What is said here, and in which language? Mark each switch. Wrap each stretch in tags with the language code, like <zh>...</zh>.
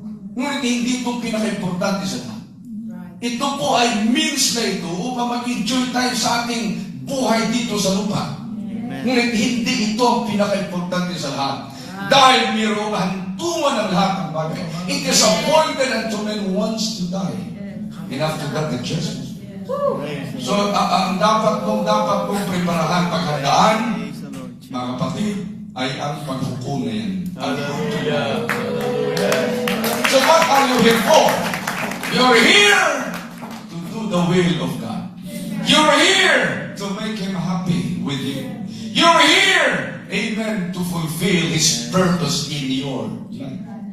<tl>Ngunit hindi ito pinaka-importante sa lahat. Ito po ay means na ito upang mag-enjoy tayo sa ating buhay dito sa lupa. Ngunit hindi ito ang pinaka-importante sa lahat. Dahil mayroong hantungan ng lahat ng bagay.</tl> <en>It is appointed unto men who wants to die. And after that, the judgment.</en> <tl>So, ang dapat mong preparahan, paghandaan,</tl> <en>Praise the Lord Jesus.</en> <tl>mga kapatid, ay ang paghukom na yan.</tl> <en>Hallelujah. Hallelujah. So what are you here for? You're here to do the will of God. You're here to make Him happy with you. You're here, amen, to fulfill His purpose in your life.</en>